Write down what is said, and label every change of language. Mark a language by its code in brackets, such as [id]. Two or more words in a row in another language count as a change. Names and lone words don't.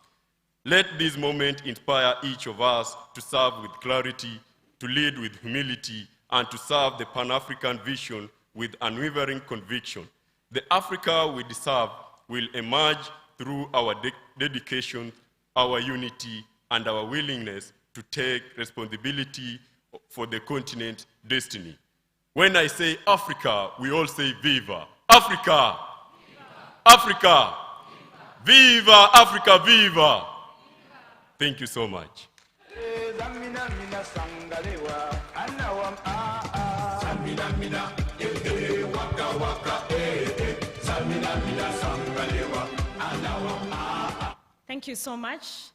[en] Let this moment inspire each of us to serve with clarity, to lead with humility, and to serve the Pan-African vision with unwavering conviction. The Africa we deserve will emerge through our dedication, our unity, and our willingness to take responsibility for the continent's destiny. When I say Africa, we all say Viva. Africa! Viva. Africa! Viva. Viva Africa, viva! Thank you so much. Thank you so much.